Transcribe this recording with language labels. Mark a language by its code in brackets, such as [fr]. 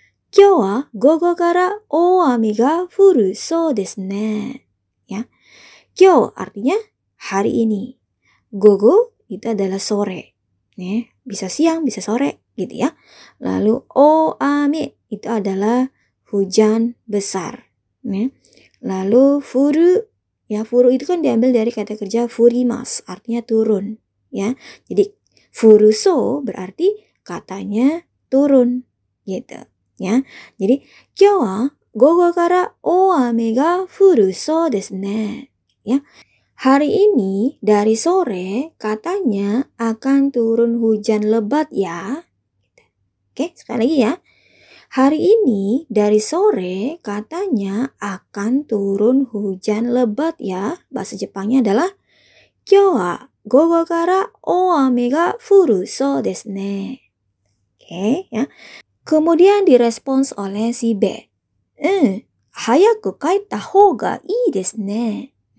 [ja] 今日は午後から大雨が降るそうですね. [id] Ya. 今日 artinya hari ini. Gogo itu adalah sore. Nih, bisa siang, bisa sore gitu ya. Lalu oame itu adalah hujan besar. Nih. Lalu furu, ya furu itu kan diambil dari kata kerja furimas, artinya turun. Ya, jadi furuso berarti katanya turun gitu. Ya, jadi [ja] 今日は午後から大雨が降るそうですね. [id] Ya, hari ini dari sore katanya akan turun hujan lebat ya. Oke, sekali lagi ya. Hari ini dari sore katanya akan turun hujan lebat ya. Bahasa Jepangnya adalah [ja] 今日は午後から大雨が降るそうですね. [id] Oke, ya. Kemudian direspons oleh si B. [ja] 早く帰った方がいいですね.